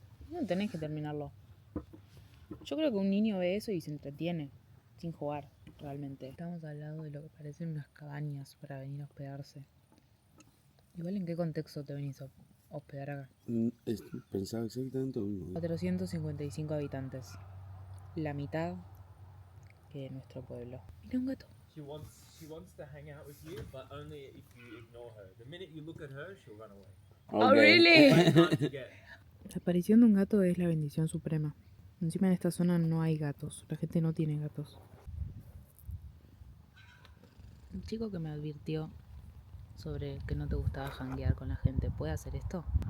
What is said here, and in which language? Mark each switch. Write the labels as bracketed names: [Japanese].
[Spanish] No tenés que terminarlo. Yo creo que un niño ve eso y se entretiene, sin jugar, realmente. Estamos al lado de lo que parecen unas cabañas para venir a hospedarse. Igual, ¿en qué contexto te venís a hospedar acá? Pensaba exactamente lo mismo. 455 habitantes. La mitad que nuestro pueblo. Mira un gato. [English] She wants to hang out with you, but only if you ignore her. The minute you look at her, she'll run away. Oh, really? Hard to get. [Spanish] La aparición de un gato es la bendición suprema. Encima en esta zona no hay gatos. La gente no tiene gatos. Un chico que me advirtió sobre que no te gustaba janguear con la gente, ¿puede hacer esto?